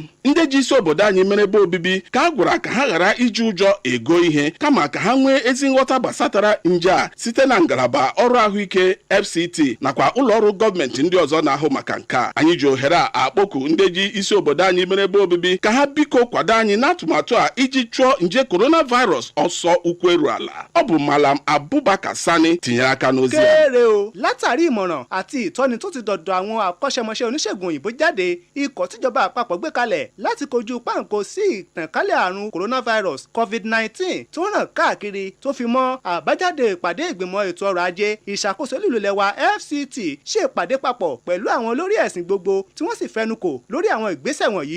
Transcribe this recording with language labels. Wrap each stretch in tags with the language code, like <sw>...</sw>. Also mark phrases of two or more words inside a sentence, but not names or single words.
<ig>Ndị ji isi obodo anyị mere ebe obibi ka a gwara ka ha ghara iji ụjọ ego ihe kama ka ha nwee ezi nghọta gbasatara nje a site na ngalaba ọrụ ahụike FCT nakwa ụlọ ọrụ gọọmenti ndị ọzọ na-ahụ maka nke a. Anyị ji ohere a akpọku ndị ji isi obodo anyị mere ebe obibi ka ha biko kwado anyị n'atụmatụ a iji chụọ nje coronavirus ọsọ ukwu eru ala. Ọ bụ Malam Abubakar Sani tinyere aka n'ozi a.</ig> <yo>Kéré o, látàrí ìmọ̀ràn àti ìtọ́ni tó ti dọ̀dọ̀ àwọn akọ́ṣẹ́mọṣẹ́ oníṣègùn òyìnbó jáde, ikọ̀ tíjọba àpapọ̀ gbé kalẹ̀ láti kojú páńkó sí ìtànkálẹ̀ àrùn coronavirus COVID-19 tó ràn káàkiri tó fi mọ́ àbájáde ìpàdé ìgbìmọ̀ ètò ọrọ̀ ajé ìṣàkóso lílulẹ̀ wa FCT ṣe ìpàdé papọ̀ pẹ̀lú àwọn olórí ẹ̀sìn gbogbo tí wọ́n sì fẹnukò lórí àwọn ìgbésẹ̀ wọ̀nyí.</yo>